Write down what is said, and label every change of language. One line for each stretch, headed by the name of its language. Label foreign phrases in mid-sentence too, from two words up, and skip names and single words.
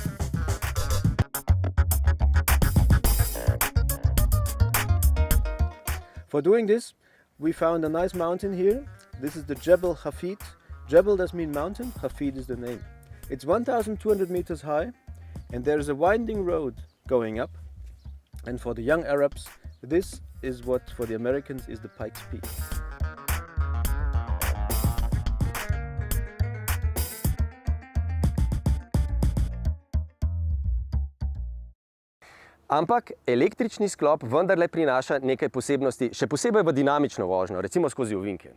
English: For doing this, we found a nice mountain here. This is the Jebel Hafid. Jebel does mean mountain, Hafid is the name. It's 1,200 meters high, and there is a winding road going up. And for the young Arabs, this is what for the Americans is the Pikes Peak.
Slovenian: Ampak električni sklop vendarle prinaša nekaj posebnosti, še posebej v dinamično vožnjo, recimo skozi ovinke.